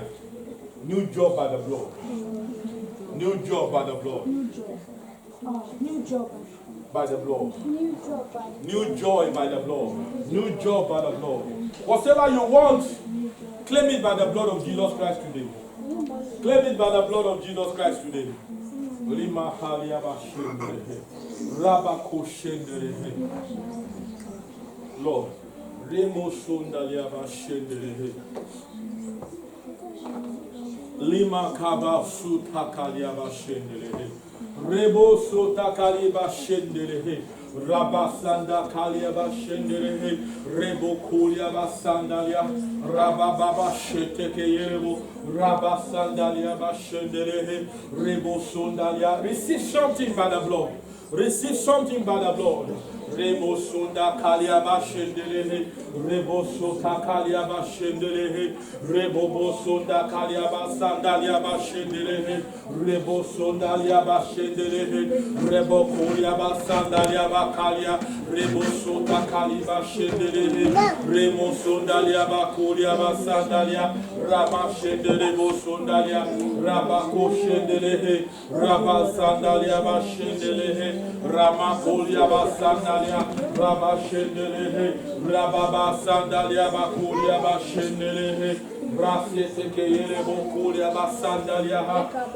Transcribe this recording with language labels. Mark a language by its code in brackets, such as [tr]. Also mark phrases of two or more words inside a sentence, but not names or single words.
[en] New job by the blood. New job by the blood. New job. By the blood. New job by the New joy by the blood. New job by the blood. Whatever you want, claim it by the blood of Jesus Christ today. Claim it by the blood of Jesus Christ today. Lima Haliaba Shendere. Rabako Shendere. Lord. Remo Sundaliaba Shendere. Lima Kaba Sutakaliaba Shendere. Rebo Sotakaliba Shendere. Rabasanda Kaliaba Shendere. Rebo Kuliaba Sandalia. Rababa Sheteke Yerebo. Rabasandalia Shendere. Rebo Sundalia. Receive something by the blood. Receive something by the blood. Rebo Sunda Kaliaba Shendere. Rebo Sota Kaliaba Shendere. Rebo Bosunda Kaliaba Sandaliaba Shendere. Rebo Sundaliaba Shendere. Rebo Koliaba Sandaliaba Kalia. Rebo Sota Kaliba Shendere. Remo Sundaliaba Koliaba Sandalia. Rama Shendere Bosundalia. Rabako Shendere. Rabba Sandaliaba Shendere. Rama Koliaba Sandalia. Rabba Shendere. Rababa Sandalia Bakulia Bashendere. Brasete Kayere Bokulia Basandalia.